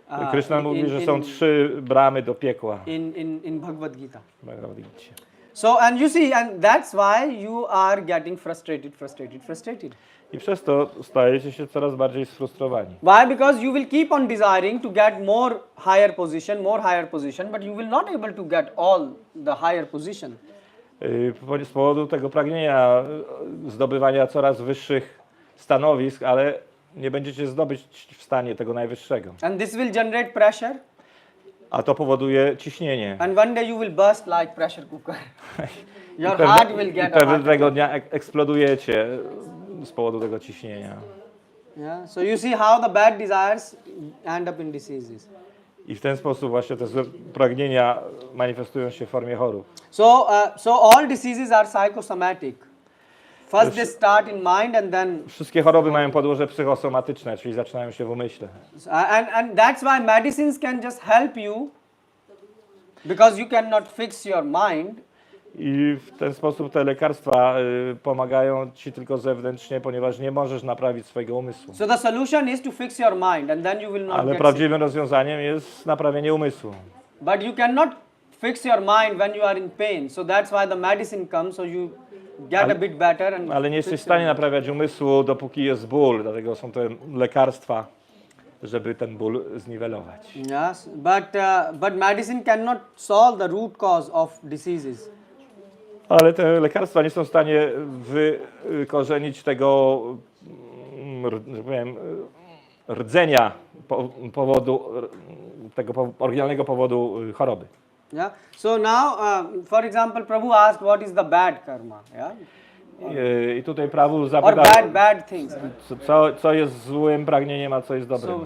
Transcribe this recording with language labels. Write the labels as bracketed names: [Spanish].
[Polish] Krishna mówi, że są 3 bramy do piekła. [English] In Bhagavad Gita. Bhagavad Gita. So and you see, and that's why you are getting frustrated. [Polish] I przez to stajecie się coraz bardziej sfrustrowani. [English] Why? Because you will keep on desiring to get more higher position, but you will not able to get all the higher position. [Polish] Z powodu tego pragnienia zdobywania coraz wyższych stanowisk, ale nie będziecie zdobyć w stanie tego najwyższego. [English] And this will generate pressure. [Polish] A to powoduje ciśnienie. [English] And one day you will burst like pressure cooker. Your heart will get a heart [Polish] pewnego dnia eksplodujecie z powodu tego ciśnienia. [English] Yeah. So you see how the bad desires end up in diseases. [Polish] I w ten sposób właśnie te złe pragnienia manifestują się w formie chorób. [English] So all diseases are psychosomatic. First they start in mind and then. [Polish] Wszystkie choroby mają podłoże psychosomatyczne, czyli zaczynają się w umyśle. [English] And that's why medicines can just help you because you cannot fix your mind. [Polish] I w ten sposób te lekarstwa pomagają ci tylko zewnętrznie, ponieważ nie możesz naprawić swojego umysłu. [English] So the solution is to fix your mind and then you will not [Polish] Ale [English] get [Polish] prawdziwym rozwiązaniem jest naprawienie umysłu. [English] But you cannot fix your mind when you are in pain. So that's why the medicine comes, so you get a bit better and. [Polish] Ale nie jesteś w stanie naprawiać umysłu, dopóki jest ból, dlatego są te lekarstwa, żeby ten ból zniwelować. [English] Yes, but medicine cannot solve the root cause of diseases. [Polish] Ale te lekarstwa nie są w stanie wykorzenić tego, że powiem, rdzenia powodu, tego oryginalnego powodu choroby. [English] Yeah. So now, for example, Prabhu asked, what is the bad karma? Yeah. [Polish] I tutaj Prabhu zapytał, [English] bad things. [Polish] co jest złym pragnieniem, a co jest dobrym.